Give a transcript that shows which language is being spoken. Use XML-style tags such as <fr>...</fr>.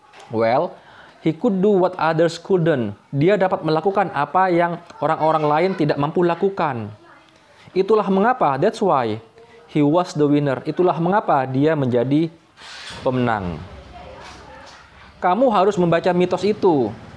<en>Well, he could do what others couldn't.</en> <id>Dia dapat melakukan apa yang orang-orang lain tidak mampu lakukan. Itulah mengapa,</id> <en>that's why he was the winner.</en> <id>Itulah mengapa dia menjadi pemenang. Kamu harus membaca mitos itu.</id>